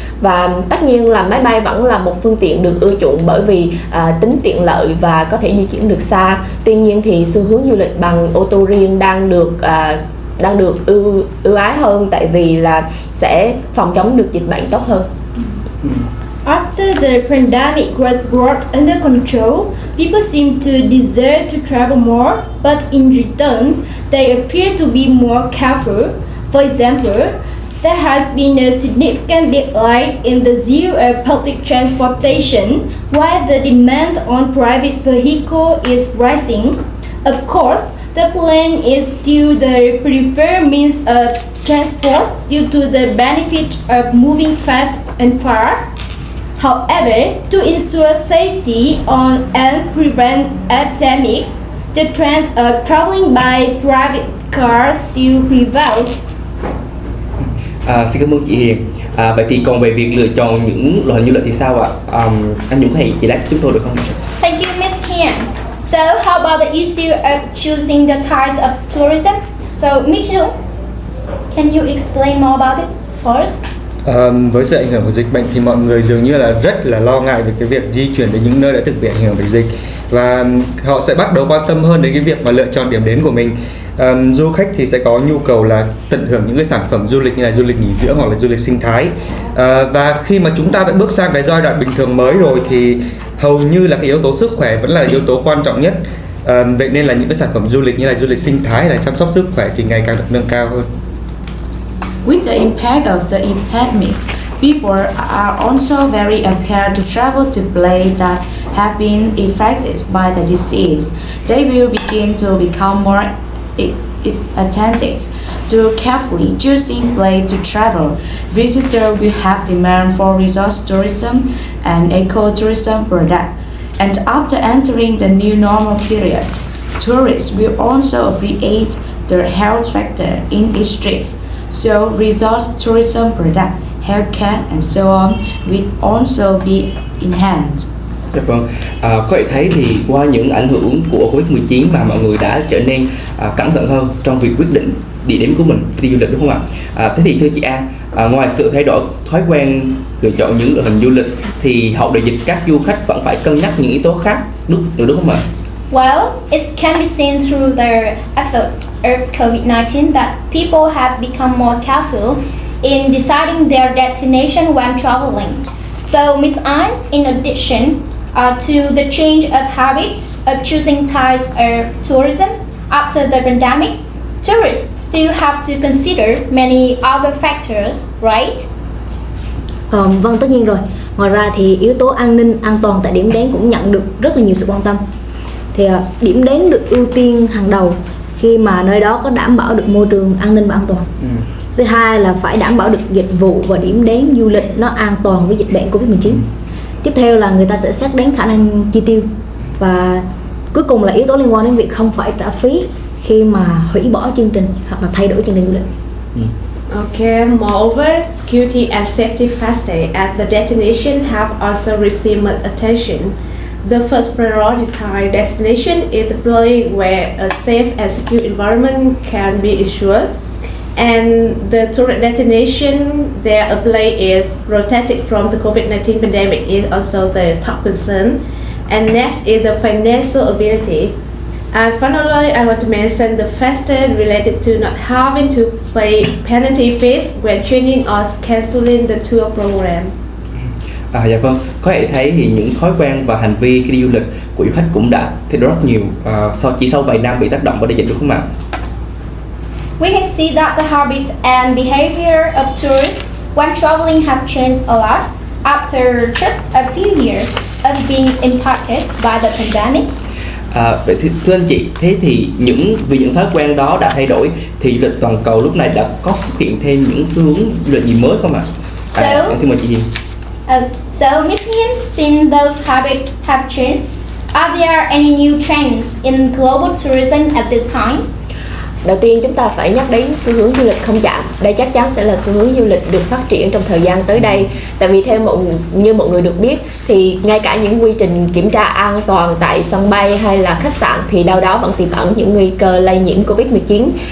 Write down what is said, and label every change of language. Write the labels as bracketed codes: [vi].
[vi] Và tất nhiên là máy bay vẫn là một phương tiện được ưa chuộng bởi vì tính tiện lợi và có thể di chuyển được xa. Tuy nhiên thì xu hướng du lịch bằng ô tô riêng đang được ưu ái hơn, tại vì là sẽ phòng chống được dịch bệnh tốt hơn. [en] After the pandemic was brought under control, people seem to desire to travel more, but in return, they appear to be more careful. For example, there has been a significant decline in the use of public transportation, while the demand on private vehicles is rising. Of course, the plane is still the preferred means of transport due to the benefit of moving fast and far. However, to ensure safety and prevent epidemics, the trend of traveling by private cars still prevails. [vi] Xin cảm ơn chị Hiền. Vậy thì còn về việc lựa chọn những loại hình du lịch thì sao ạ? Anh Dũng có thể giải đáp chúng tôi được không? [en] Thank you, Ms. Hiền. So, how about the issue of choosing the types of tourism? So, Ms. Dũng, can you explain more about it first? [vi] Với sự ảnh hưởng của dịch bệnh thì mọi người dường như là rất là lo ngại về cái việc di chuyển đến những nơi đã từng bị ảnh hưởng bởi dịch, và họ sẽ bắt đầu quan tâm hơn đến cái việc mà lựa chọn điểm đến của mình. Du khách thì sẽ có nhu cầu là tận hưởng những cái sản phẩm du lịch như là du lịch nghỉ dưỡng hoặc là du lịch sinh thái. Và khi mà chúng ta đã bước sang cái giai đoạn bình thường mới rồi thì hầu như là cái yếu tố sức khỏe vẫn là yếu tố quan trọng nhất. Vậy nên là những cái sản phẩm du lịch như là du lịch sinh thái hay là chăm sóc sức khỏe thì ngày càng được nâng cao hơn. [en] With the impact of the epidemic, people are also very prepared to travel to places that have been affected by the disease. They will begin to become more attentive to carefully choosing place to travel. Visitors will have demand for resource tourism and eco-tourism products. And after entering the new normal period, tourists will also appreciate the health factor in each trip. So resource tourism product, healthcare and so on will also be enhanced. [vi] Dạ vâng, có thể thấy thì qua những ảnh hưởng của Covid-19 mà mọi người đã trở nên cẩn thận hơn trong việc quyết định địa điểm của mình đi du lịch, đúng không ạ? Thế thì thưa chị An, ngoài sự thay đổi thói quen lựa chọn những loại hình du lịch thì hậu đại dịch các du khách vẫn phải cân nhắc những yếu tố khác nữa, đúng không ạ? [en] Well, it can be seen through the efforts of COVID-19 that people have become more careful in deciding their destination when traveling. So, Ms. An, in addition to the change of habits of choosing type of tourism after the pandemic, tourists still have to consider many other factors, right? [vi] Vâng, tất nhiên rồi. Ngoài ra thì yếu tố an ninh, an toàn tại điểm đến cũng nhận được rất là nhiều sự quan tâm. Thì điểm đến được ưu tiên hàng đầu khi mà nơi đó có đảm bảo được môi trường an ninh và an toàn. Thứ hai là phải đảm bảo được dịch vụ và điểm đến du lịch nó an toàn với dịch bệnh Covid-19. Tiếp theo là người ta sẽ xét đến khả năng chi tiêu. Và cuối cùng là yếu tố liên quan đến việc không phải trả phí khi mà hủy bỏ chương trình hoặc là thay đổi chương trình du lịch. [en] Okay, moreover, security and safety factors at the destination have also received much attention. The first prioritized destination is the place where a safe and secure environment can be ensured. And the tourist destination there a place is protected from the COVID-19 pandemic is also the top concern. And next is the financial ability. And finally, I want to mention the factor related to not having to pay penalty fees when changing or canceling the tour program. [vi] Dạ vâng, có thể thấy thì những thói quen và hành vi khi đi du lịch của du khách cũng đã thay đổi rất nhiều chỉ sau vài năm bị tác động bởi đại dịch, đúng không ạ? [en] We can see that the habits and behavior of tourists when traveling have changed a lot after just a few years of being impacted by the pandemic. [vi] Vậy thưa anh chị, thế thì vì những thói quen đó đã thay đổi thì du lịch toàn cầu lúc này đã có xuất hiện thêm những xu hướng du lịch gì mới không ạ? Em xin mời chị Hiền. [en] So, Ms. Hiên, since those habits have changed, are there any new trends in global tourism at this time? [vi] Đầu tiên chúng ta phải nhắc đến xu hướng du lịch không chạm. Đây chắc chắn sẽ là xu hướng du lịch được phát triển trong thời gian tới đây. Tại vì như mọi người được biết thì ngay cả những quy trình kiểm tra an toàn tại sân bay hay là khách sạn thì đâu đó vẫn tiềm ẩn những nguy cơ lây nhiễm Covid-19.